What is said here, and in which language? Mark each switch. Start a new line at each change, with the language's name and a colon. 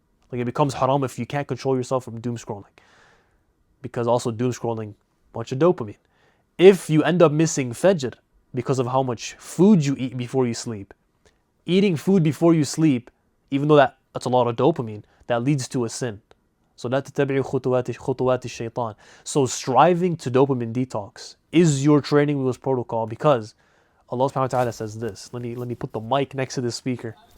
English: Like it becomes haram if you can't control yourself from doom scrolling. Because also doom scrolling, bunch of dopamine. If you end up missing fajr because of how much food you eat before you sleep, eating food before you sleep, even though that's a lot of dopamine, that leads to a sin. So
Arabic: لا تتبعوا خطوات الشيطان.
English: So striving to dopamine detox is your training wheels protocol, because Allah subhanahu wa ta'ala says this. Let me put the mic next to the speaker.